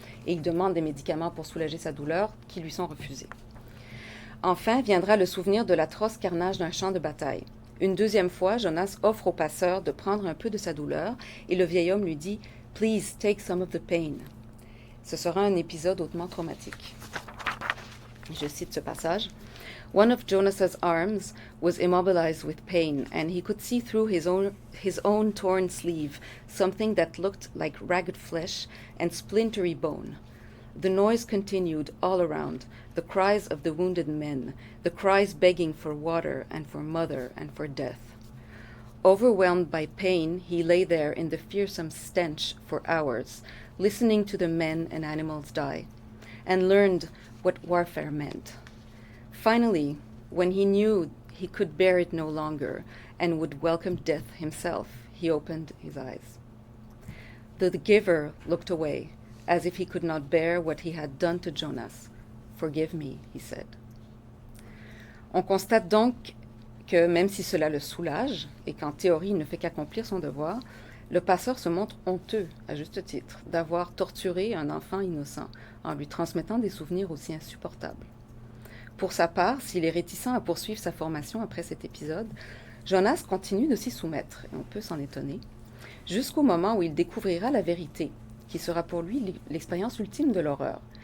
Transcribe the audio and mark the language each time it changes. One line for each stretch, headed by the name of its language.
French: Et il demande des médicaments pour soulager sa douleur, qui lui sont refusés. Enfin viendra le souvenir de l'atroce carnage d'un champ de bataille. Une deuxième fois, Jonas offre au passeur de prendre un peu de sa douleur, et le vieil homme lui dit «
English: Please take some of the pain ».
French: Ce sera un épisode hautement traumatique. Je cite ce passage.
English: One of Jonas's arms was immobilized with pain, and he could see through his own torn sleeve something that looked like ragged flesh and splintery bone. The noise continued all around, the cries of the wounded men, the cries begging for water and for mother and for death. Overwhelmed by pain, he lay there in the fearsome stench for hours, listening to the men and animals die, and learned what warfare meant. Finally, when he knew he could bear it no longer and would welcome death himself, he opened his eyes. The giver looked away, as if he could not bear what he had done to Jonas. Forgive me, he said.
French: On constate donc que même si cela le soulage, et qu'en théorie il ne fait qu'accomplir son devoir, le passeur se montre honteux, à juste titre, d'avoir torturé un enfant innocent en lui transmettant des souvenirs aussi insupportables. Pour sa part, s'il est réticent à poursuivre sa formation après cet épisode, Jonas continue de s'y soumettre, et on peut s'en étonner, jusqu'au moment où il découvrira la vérité, qui sera pour lui l'expérience ultime de l'horreur.